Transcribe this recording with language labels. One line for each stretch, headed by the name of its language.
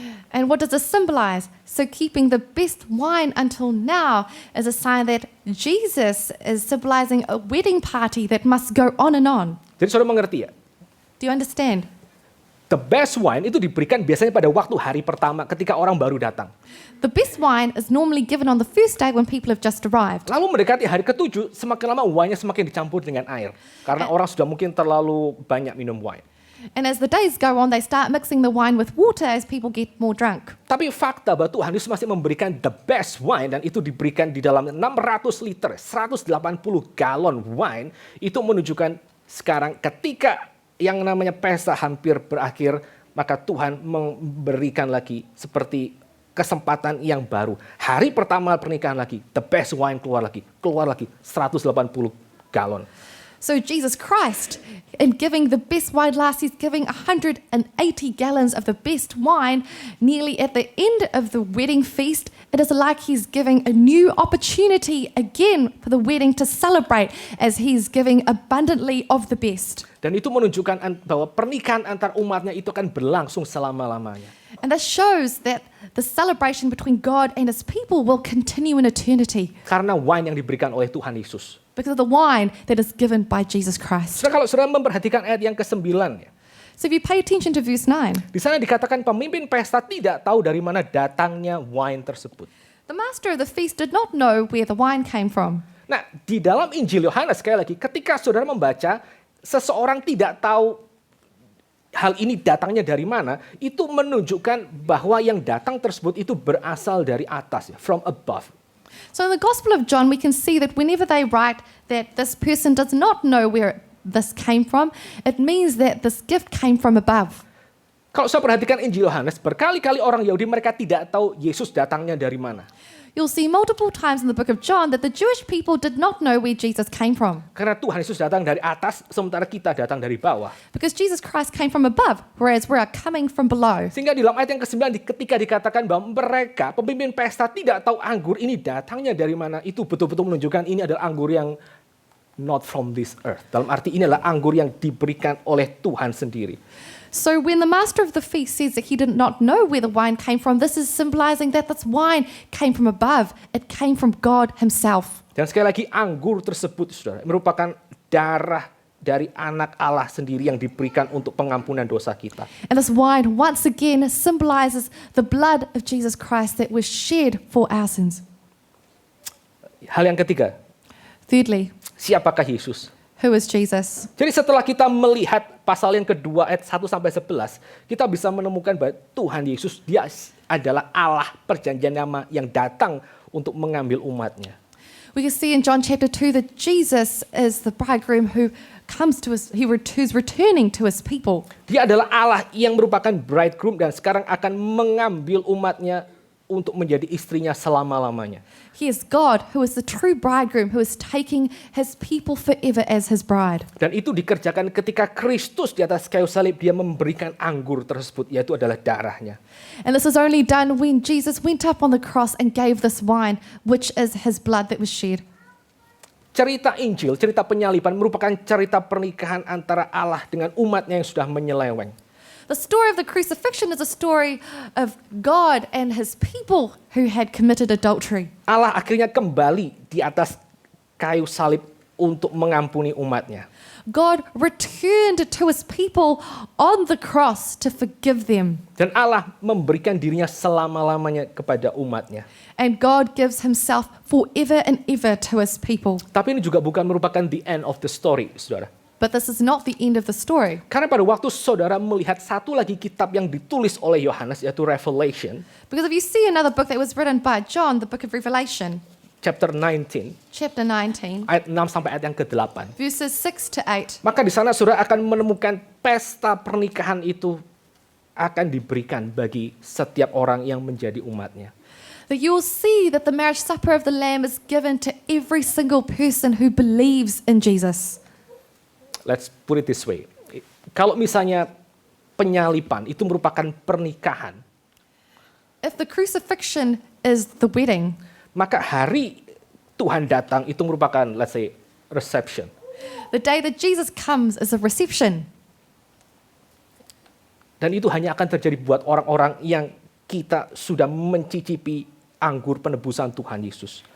English: And what does this symbolize? So keeping the best wine until now is a sign that Jesus is symbolizing a wedding party that must go on and on.
Indonesian: Jadi saudara mengerti ya?
English: Do you understand? The best wine
Indonesian: itu diberikan biasanya pada waktu hari pertama ketika orang baru datang.
English: The best wine is normally given on the first day when people have just arrived.
Indonesian: Lalu mendekati hari ke-7, semakin lama wine-nya semakin dicampur dengan air. Karena orang sudah mungkin terlalu banyak minum wine.
English: And as the days go on, they start mixing the wine with water as people get more drunk.
Indonesian: Tapi fakta bahwa Tuhan Yesus masih memberikan
English: the best wine
Indonesian: dan itu diberikan di dalam 600 liter, 180 galon wine, itu menunjukkan sekarang ketika yang namanya pesta hampir berakhir, maka Tuhan memberikan lagi seperti kesempatan yang baru. Hari pertama pernikahan lagi,
English: the best wine
Indonesian: keluar lagi 180 galon.
English: So Jesus Christ, in giving the best wine last, he's giving 180 gallons of the best wine nearly at the end of the wedding feast. It is like he's giving a new opportunity again for the wedding to celebrate as he's giving abundantly of the best.
Indonesian: Dan itu menunjukkan bahwa pernikahan antar umatnya itu akan berlangsung selama-lamanya.
English: And this shows that the celebration between God and his people will continue in eternity
Indonesian: Karena wine yang diberikan oleh Tuhan Yesus.
English: because of the wine that is given by Jesus Christ.
Indonesian: Kalau saudara memperhatikan ayat yang ke-9 ya.
English: So if you pay attention to verse 9,
Indonesian: Di sana dikatakan pemimpin pesta tidak tahu dari mana datangnya wine tersebut.
English: the master of the feast did not know where the wine came from.
Indonesian: Nah, di dalam Injil Yohanes sekali lagi, ketika saudara membaca, seseorang tidak tahu hal ini datangnya dari mana, itu menunjukkan bahwa yang datang tersebut itu berasal dari atas, ya,
English: from above. So in the Gospel of John, we can see that whenever they write that this person does not know where this came from, it means that this gift came from above.
Indonesian: Kalau saya perhatikan Injil Yohanes, berkali-kali orang Yahudi mereka tidak tahu Yesus datangnya dari mana.
English: You'll see multiple times in the book of John that the Jewish people did not know where Jesus came from.
Indonesian: Karena Tuhan Yesus datang dari atas, sementara kita datang dari bawah.
English: Because Jesus Christ came from above, whereas we are coming from below.
Indonesian: Sehingga di dalam ayat yang ke-9 ketika dikatakan bahwa mereka, pemimpin pesta tidak tahu anggur ini datangnya dari mana, itu betul-betul menunjukkan ini adalah anggur yang
English: not from this earth.
Indonesian: Dalam arti ini adalah anggur yang diberikan oleh Tuhan sendiri.
English: So when the master of the feast says that he did not know where the wine came from, this is symbolizing that this wine came from above. It came from God himself.
Indonesian: Dan sekali lagi anggur tersebut, saudara, merupakan darah dari anak Allah sendiri yang diberikan untuk pengampunan dosa kita.
English: And this wine once again symbolizes the blood of Jesus Christ that was shed for our sins.
Indonesian: Hal yang ketiga,
English: Thirdly,
Indonesian: siapakah Yesus?
English: who is Jesus?
Indonesian: Jadi setelah kita melihat pasal yang kedua ayat 1-11, kita bisa menemukan bahwa Tuhan Yesus dia adalah Allah perjanjian lama yang datang untuk mengambil umatnya.
English: We can see in John chapter 2 that Jesus is the bridegroom who comes to us, who's returning to his people.
Indonesian: Dia adalah Allah yang merupakan bridegroom dan sekarang akan mengambil umatnya untuk menjadi istrinya selama-lamanya.
English: He is God who is the true bridegroom who is taking his people forever as his bride.
Indonesian: Dan itu dikerjakan ketika Kristus di atas kayu salib dia memberikan anggur tersebut, yaitu adalah darahnya.
English: And this is only done when Jesus went up on the cross and gave this wine, which is his blood that was shed.
Indonesian: Cerita Injil, cerita penyaliban merupakan cerita pernikahan antara Allah dengan umatnya yang sudah menyeleweng.
English: The story of the crucifixion is a story of God and his people who had committed adultery.
Indonesian: Allah akhirnya kembali di atas kayu salib untuk mengampuni umatnya.
English: God returned to his people on the cross to forgive them.
Indonesian: Dan Allah memberikan dirinya selama-lamanya kepada umatnya.
English: And God gives himself forever and ever to his people.
Indonesian: Tapi ini juga bukan merupakan
English: the end of the story,
Indonesian: saudara.
English: But this is not the end of the story.
Indonesian: Karena pada waktu saudara melihat satu lagi kitab yang ditulis oleh Yohanes, yaitu Revelation,
English: Because if you see another book that was written by John, the book of Revelation, chapter 19, chapter 19,
Indonesian: ayat 6 sampai ayat yang ke-8.
English: verses 6 to 8,
Indonesian: Maka di sana saudara akan menemukan pesta pernikahan itu akan diberikan bagi setiap orang yang menjadi umatnya.
English: that you will see that the marriage supper of the Lamb is given to every single person who believes in Jesus. Let's put it this way.
Indonesian: Kalau misalnya penyaliban itu merupakan pernikahan,
English: If the crucifixion is the wedding,
Indonesian: maka hari Tuhan datang itu merupakan,
English: let's say,
Indonesian: reception.
English: the day that Jesus comes is a reception.
Indonesian: Dan itu hanya akan terjadi buat orang-orang yang kita sudah mencicipi anggur penebusan Tuhan Yesus.